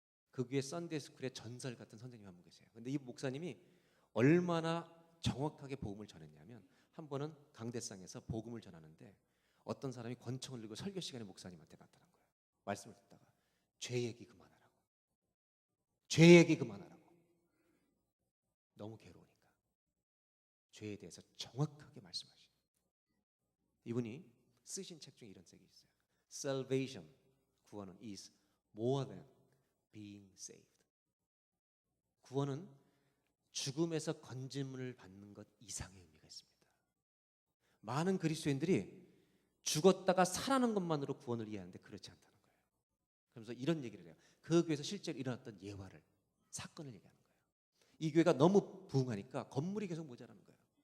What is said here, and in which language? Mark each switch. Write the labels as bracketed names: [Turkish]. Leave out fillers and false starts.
[Korean] 그 교회 썬데이 스쿨에 전설 같은 선생님 한 분 계세요. 근데 이 목사님이 얼마나 정확하게 복음을 전했냐면, 한 번은 강대상에서 복음을 전하는데 어떤 사람이 권총을 들고 설교 시간에 목사님한테 나타난 거예요. 말씀을 듣다가 죄 얘기 그만하라고. 죄 얘기 그만하라고. 너무 괴로우니까 죄에 대해서 정확하게 말씀하시는. 이분이 쓰신 책 중에 이런 책이 있어요. [English] Salvation, [Korean] 구원은 [English] is more than being saved. [Korean] 구원은 죽음에서 건짐을 받는 것 이상의 의미가 있습니다. 많은 그리스도인들이 죽었다가 살아난 것만으로 구원을 이해하는데 그렇지 않다는 거예요. 그러면서 이런 얘기를 해요. 그 교회에서 실제로 일어났던 예화를, 사건을 얘기하는 거예요. 이 교회가 너무 부흥하니까 건물이 계속 모자라는 거예요.